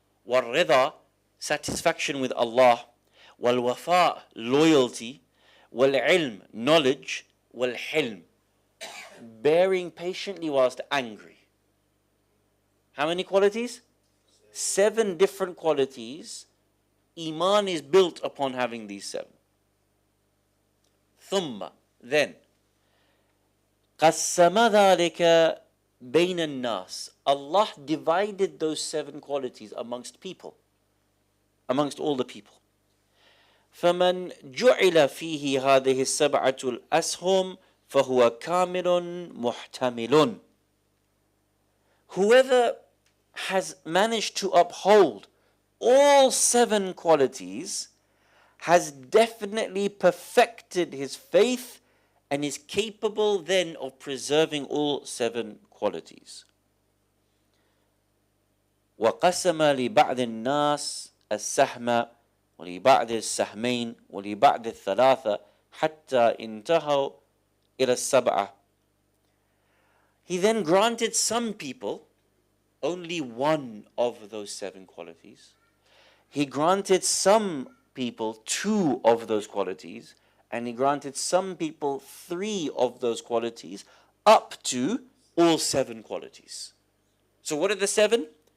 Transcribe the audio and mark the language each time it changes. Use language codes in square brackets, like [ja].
[en] Wal-rida, satisfaction with Allah. Wal-wafa, loyalty. Wal-ilm, knowledge. Wal-hilm, bearing patiently whilst angry. How many qualities? 7 different qualities. Iman is built upon having these 7. [ar] ثم, [en] then, [ar] قسم ذلك بين الناس. [en] Allah divided those 7 qualities amongst people, amongst all the people. [ar] فمن جعل فيه هذه السبعة الأسهم فهو كامل محتمل. [en] Whoever has managed to uphold all 7 qualities has definitely perfected his faith and is capable then of preserving all 7 qualities. [ar] وقسم لبعض الناس السهم ولبعض السهمين ولبعض الثلاثة حتى انتهوا إلى السبعة. [en] He then granted some people only one of those 7 qualities. He granted some people 2 of those qualities, and he granted some people 3 of those qualities, up to all 7 qualities. So what are the 7?